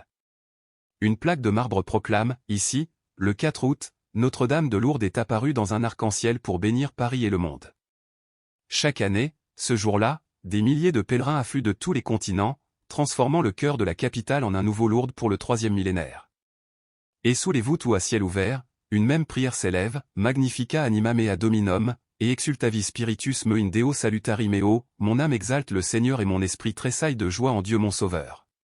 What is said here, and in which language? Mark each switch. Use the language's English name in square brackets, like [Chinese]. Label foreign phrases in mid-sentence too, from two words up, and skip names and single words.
[French] Une plaque de marbre proclame, ici, le 4 août, Notre-Dame de Lourdes est apparue dans un arc-en-ciel pour bénir Paris et le monde. Chaque année, ce jour-là, des milliers de pèlerins affluent de tous les continents, transformant le cœur de la capitale en un nouveau Lourdes pour le 3e millénaire. Et sous les voûtes ou à ciel ouvert, une même prière s'élève, [Latin] Magnificat anima mea Dominum, et exultavi spiritus me in Deo salutari meo, [French] mon âme exalte le Seigneur et mon esprit tressaille de joie en Dieu mon Sauveur.